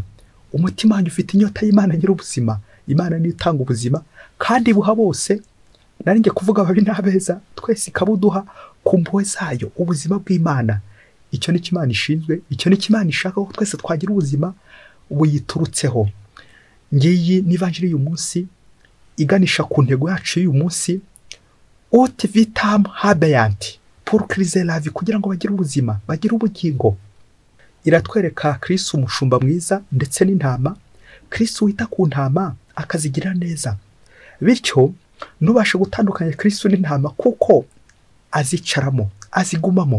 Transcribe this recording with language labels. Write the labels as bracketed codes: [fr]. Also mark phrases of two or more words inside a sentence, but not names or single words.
[rw] Umutima wanjye ufite inyota y'Imana nyiri ubuzima. Imana niyo itanga ubuzima kandi buha bose, nari ngiye kuvuga ababi n'abeza, twese ikabuduha ku mpuhwe zayo, ubuzima bw'Imana. Icyo ni Imana ishinzwe, icyo ni Imana ishaka ko twese twagira ubuzima buyiturutseho. Ngiyi ni ivanjiri y'uyu munsi iganisha ku ntego yacu y'uyu munsi, [la] ut vitam habeant [fr] pour criser la vie, [rw] kugira ngo bagire ubuzima, bagire ubugingo. Iratwereka Kristo umushumba mwiza ndetse n'intama. Kristo wita ku ntama akazigira neza, bityo nubashe gutandukanya Kristo n'intama kuko azicaramo, azigumamo.